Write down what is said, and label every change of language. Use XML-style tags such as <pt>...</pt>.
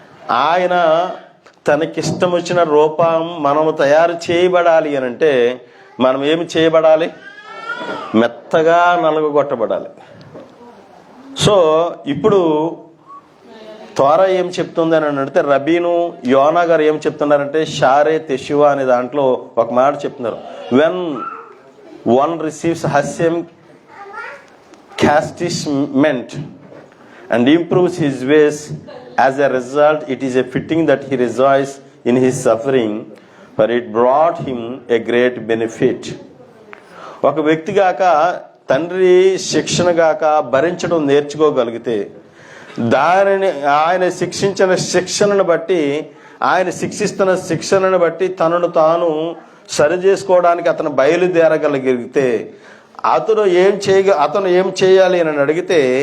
<te>ఆయన తనకిష్టం వచ్చిన రూపం మనము తయారు చేయబడాలి అని అంటే మనం ఏమి చేయబడాలి? మెత్తగా నలగొట్టబడాలి. సో ఇప్పుడు త్వరా ఏం చెప్తుంది అని అడిగితే, రబీను యోనా గారు ఏం చెప్తున్నారంటే, షారే తెషువా అనే దాంట్లో ఒక మాట చెప్తున్నారు.</te> <en>When one receives his chastisement and improves his ways, as a result it is a fitting that he rejoice in his suffering, for it brought him a great benefit.</en> <te>ఒక వ్యక్తి గాక తండ్రి శిక్షణ గాక భరించడం నేర్చుకోగలిగితే, దానిని ఆయన శిక్షించిన శిక్షణను బట్టి, ఆయన శిక్షిస్తున్న శిక్షణను బట్టి తనను తాను సరి చేసుకోవడానికి అతను బయలుదేరగలిగితే, అతను ఏం చేయాలి అని అడిగితే,</te>